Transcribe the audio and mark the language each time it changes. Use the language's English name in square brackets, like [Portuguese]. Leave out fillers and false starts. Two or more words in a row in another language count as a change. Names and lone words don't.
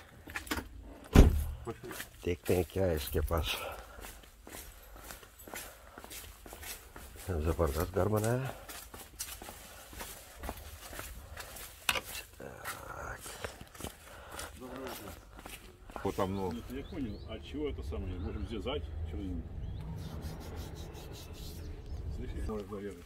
[Hindi] देखते हैं क्या है इसके पास। जबरदस्त घर बनाया है। [Russian] Вот там, ну, я понял, а чего это самое? Можем связать? Слышишь? Может зарезать.